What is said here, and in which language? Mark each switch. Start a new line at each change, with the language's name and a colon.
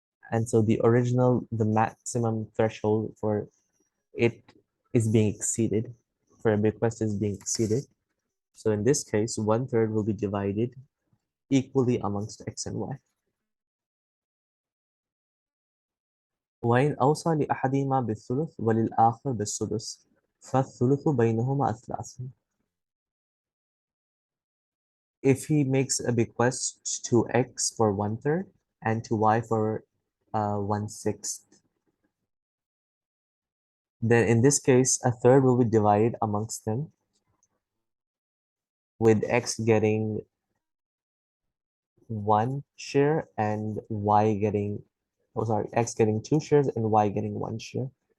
English: And so the maximum threshold for it is being exceeded. for a bequest is being exceeded. So in this case, 1/3 will be divided equally amongst X and Y.
Arabic: وإن أوصى لأحدهما بالثلث وللآخر بالسدس فالثلث بينهما الثلاث.
English: If he makes a bequest to X for 1/3 and to Y for 1/6, then in this case, a third will be divided amongst them, with X getting 1 share and Y getting, oh sorry, X getting 2 shares and Y getting 1 share.